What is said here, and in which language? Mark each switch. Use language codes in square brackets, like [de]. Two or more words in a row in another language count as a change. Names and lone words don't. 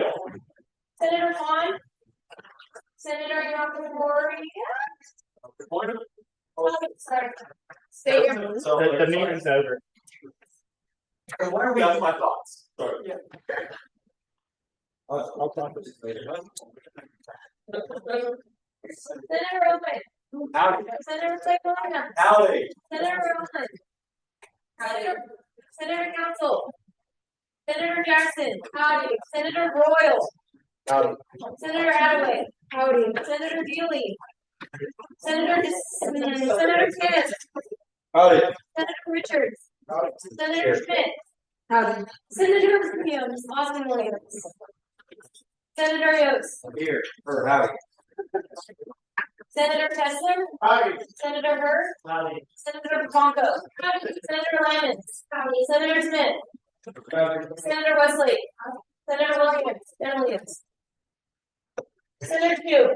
[en] Senator Vaughn. Senator Youngworthy. Sorry. Stay here. The meeting's over. What are we? That's my thoughts. Sorry. Yeah. I'll talk to you later. Senator Owen. Howdy. Senator Segala. Howdy. Senator Roland. Senator Council. Senator Jackson. Howdy. Senator Royal. Howdy. Senator Attaway. Howdy. Senator Dealey. Senator Smith. Howdy. Senator Richards. Howdy. Senator Schmidt. Howdy. Senator Williams. Austin Williams. Senator Yost. I'm here. Or howdy. Senator Kessler. Howdy. Senator Hurd. Howdy. Senator Bronco. Howdy. Senator Lyons. Howdy. Senator Smith. Senator Wesley. Senator Williams. Senator Pugh.